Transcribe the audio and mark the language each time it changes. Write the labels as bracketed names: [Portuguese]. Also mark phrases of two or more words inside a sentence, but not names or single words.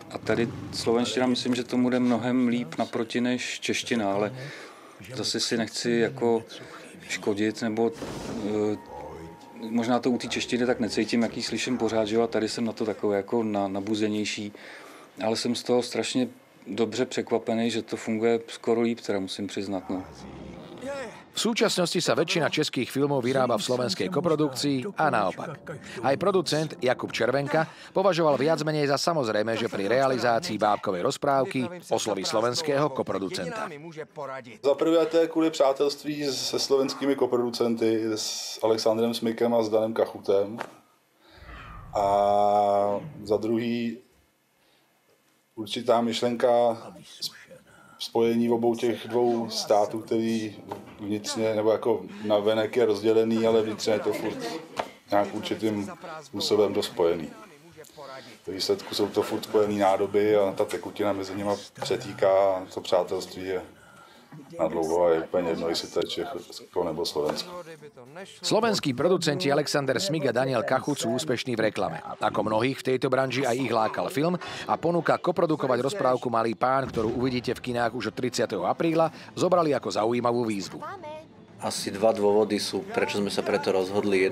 [Czech] A tady slovenština, myslím, že tomu jde mnohem líp naproti než čeština, ale zase si nechci jako škodit, nebo možná to u té češtiny tak necítím, jaký slyším pořád, že jo, a tady jsem na to takový jako nabuzenější, ale jsem z toho strašně dobře překvapený, že to funguje skoro líp, teda musím přiznat, no. [Slovak] V súčasnosti sa väčšina českých filmov vyrába v slovenskej koprodukcii a naopak. Aj producent Jakub Červenka považoval viac menej za samozrejme, že pri realizácii bábkovej rozprávky osloví slovenského koproducenta. [Czech] Za prvé to je kvůli přátelství se slovenskými koproducenty, s Alexandrem Smykem a s Danem Kachutem. A za druhý určitá myšlenka spojení obou těch dvou států, který vnitřně nebo jako navenek je rozdělený, ale vnitřně je to furt nějak určitým způsobem to spojený. V výsledku jsou to furt spojený nádoby a ta tekutina mezi nimi přetýká a to přátelství je na dlouho a je úplně jedno, jestli to je Česko nebo Slovensko. [Slovak] Slovenskí producenti Alexander Smyk a Daniel Kachut sú úspešní v reklame. Ako mnohých v tejto branži aj ich lákal film a ponuka koprodukovať rozprávku Malý pán, ktorú uvidíte v kinách už od 30. apríla, zobrali ako zaujímavú výzvu. Asi dva dôvody sú, prečo sme sa preto rozhodli.